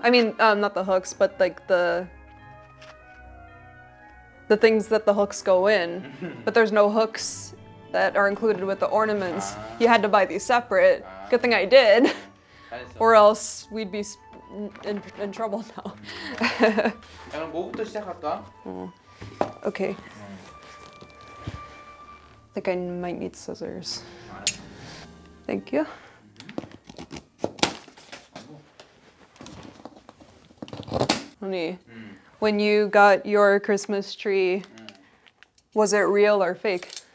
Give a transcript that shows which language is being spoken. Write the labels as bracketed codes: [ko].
[en] I mean, not the hooks, but like the things that the hooks go in. But there's no hooks that are included with the ornaments. You had to buy these separate. Good thing I did, [ko] 잘했어. [en] or else we'd be in trouble now. [ko] 자, 그럼 뭐부터 시작할까? [en] Okay. I think I might need scissors. Thank you. Honey, when you got your Christmas tree, was it real or fake?